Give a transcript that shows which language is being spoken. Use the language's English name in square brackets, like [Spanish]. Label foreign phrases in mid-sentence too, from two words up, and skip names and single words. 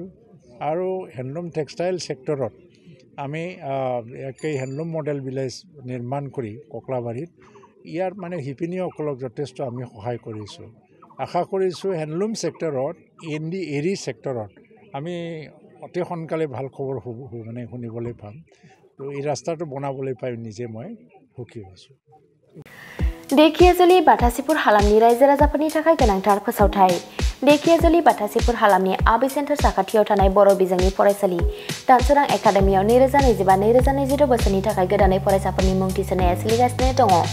[Assamese] আৰু [English] handloom textile sector [Assamese] আমি একেই [English] handloom model village [Assamese] নিৰ্মাণ কৰি ককলাবাৰীত ইয়াৰ মানে শিপিনীসকলক যথেষ্ট আমি সহায় কৰিছোঁ। আশা কৰিছোঁ [English] handloom sector, [Assamese] এৰী ছেক্টৰত আমি অতি সোনকালে ভাল খবৰ মানে শুনিবলৈ পাম। তো এই ৰাস্তাটো বনাবলৈ পাই নিজে মই সুখী হৈছোঁ। [Bodo] देखियाजुलि बाथासिपुर हालामनि रायजो राजाफोरनि थाखाय गोनांथार फोसावथाय। देखियाजुलि बाथासिपुर हालामनि आबि सेन्टार साखाथियाव थानाय बर' बिजोंनि फरायसालि दानसोरां एकाडेमियाव 2025-2026 बोसोरनि थाखाय गोदानै फरायसाफोरनि मुं थिसननाया सोलिगासिनो दङ।